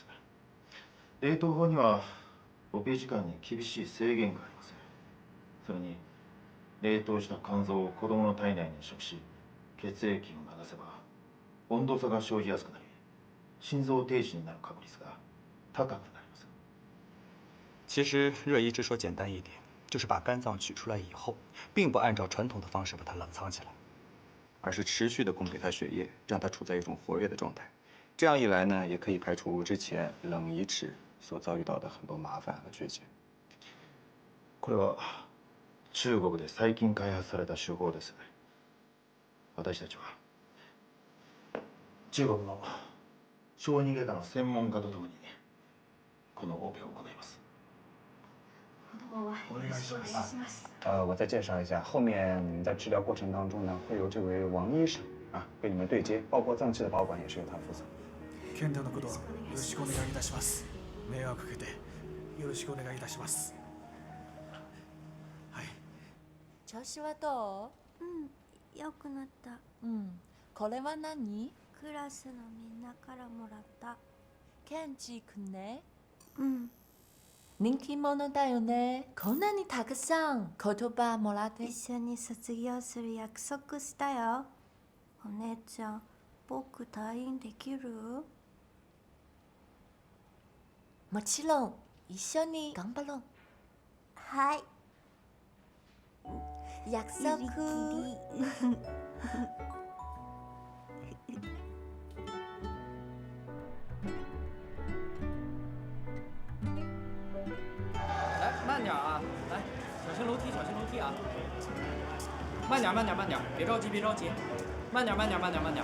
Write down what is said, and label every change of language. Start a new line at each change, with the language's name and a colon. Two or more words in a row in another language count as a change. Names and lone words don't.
Japanese: 冷凍法にはオペ時間に厳しい制限があります。それに冷凍した肝臓を子供の体内に移植し血液を流せば温度差が生じやすくなり、心臓停止になる確率が高くなります。
Chinese: 其实热移植说简单一点，就是把肝脏取出来以后，并不按照传统的方式把它冷藏起来，而是持续的供给它血液，让它处在一种活跃的状态。这样一来呢，也可以排除之前冷移植所遭遇到的很多麻烦和缺陷。
Japanese: これは中国で最近開発された手法です。私たちは中国の小児外科の専門家とともにこのオペを行います。お願いします。
Chinese: 我再介绍一下，后面你们在治疗过程当中呢，会由这位王医生啊跟你们对接，包括脏器的保管也是由他负责。
Japanese: 健太のことよろしくお願いいたします。迷惑かけてよろしくお願いいたします。はい。調子はどう？良くなった。これは何？クラスのみんなからもらった。ケンジ君ね。人気者だよね。こんなにたくさん言葉もらって。一緒に卒業する約束したよ。お姉ちゃん、僕退院できる？もちろん一緒に頑張ろう。はい。約束。
Chinese: 来，慢点啊！来，小心楼梯，小心楼梯啊！慢点，慢点，慢点，别着急，别着急，慢点，慢点，慢点，慢点。